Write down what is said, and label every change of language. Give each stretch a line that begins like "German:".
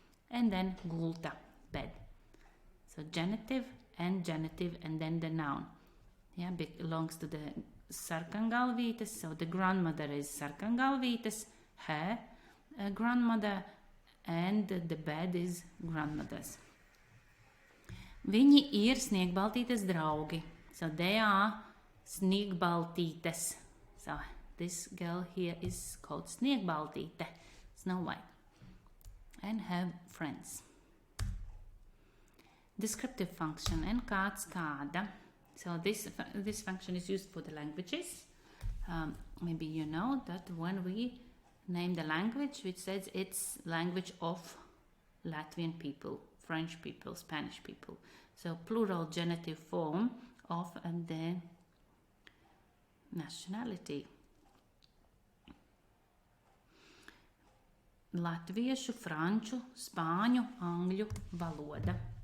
English: And then gulta, bed. So genitive, and then the noun. Yeah, belongs to the sarkangalvītes, so the grandmother is sarkangalvītes, her grandmother, and the bed is grandmother's.
Latvian: Viņi ir sniegbaltītes draugi.
English: So they are sniegbaltītes. So this girl here is called sniegbaltīte, Snow White, and her friends. Descriptive function and kāds kāda. So this function is used for the languages. Maybe you know that when we name the language, which says it's language of Latvian people, French people, Spanish people. So plural genitive form of the nationality.
Latvian: Latviešu, franču, spāņu, angļu valoda.